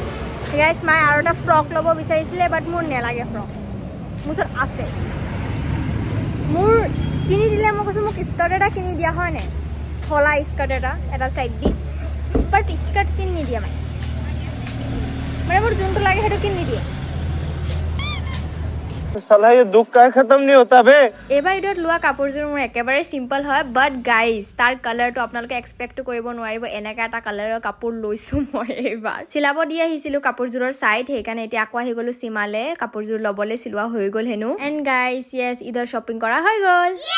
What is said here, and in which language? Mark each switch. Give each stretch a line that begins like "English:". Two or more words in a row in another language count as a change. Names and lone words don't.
Assamese: গাইজ মায়ে আৰু এটা ফ্ৰক ল'ব বিচাৰিছিলে, বাট মোৰ নেলাগে ফ্ৰক, মোৰ ওচৰত আছে। মোৰ কিনি দিলে, মই কৈছোঁ মোক স্কাৰ্ট এটা কিনি দিয়া হয় নাই, থলা স্কাৰ্ট এটা চাইড দি। বাট স্কাৰ্ট কিনি নিদিয়ে মানে মোৰ যোনটো লাগে সেইটো কিনি নিদিয়ে।
Hindi: साला ये दुख का खत्म नहीं होता बे।
Assamese: এইবাৰ ঈদত লোৱা কাপোৰযোৰ মোৰ একেবাৰে চিম্পল হয়,
English: but guys
Assamese: তাৰ কালাৰটো আপোনালোকে এক্সপেক্টটো কৰিব নোৱাৰিব। এনেকা এটা কালাৰৰ কাপোৰ লৈছোঁ মই এইবাৰ। চিলাব দি আহিছিলোঁ কাপোৰযোৰৰ চাইড, সেইকাৰণে এতিয়া আকৌ আহি গ'লো সীমালে কাপোৰযোৰ ল'বলৈ। চিলোৱা হৈ গ'ল হেনো।
English: and guys yes,
Assamese: ঈদৰ শ্বপিং কৰা হৈ গ'ল।